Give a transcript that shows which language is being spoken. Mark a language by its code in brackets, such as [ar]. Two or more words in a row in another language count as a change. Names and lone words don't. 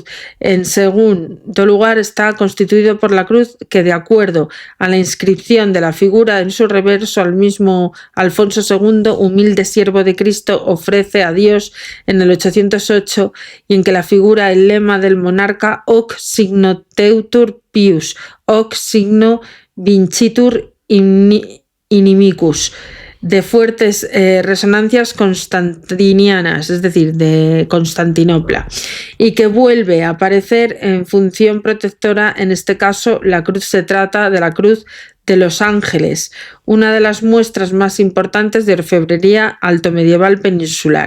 [es] En segundo lugar, está constituido por la cruz que, de acuerdo a la inscripción de la figura en su reverso, al mismo Alfonso II, humilde siervo de Cristo, ofrece a Dios en el 808, y en que la figura el lema del monarca [la] hoc signo teutur pius, hoc signo vincitur inimicus, [es] de fuertes resonancias constantinianas, es decir, de Constantinopla, y que vuelve a aparecer en función protectora. En este caso, la cruz se trata de la cruz de los ángeles, una de las muestras más importantes de orfebrería altomedieval peninsular.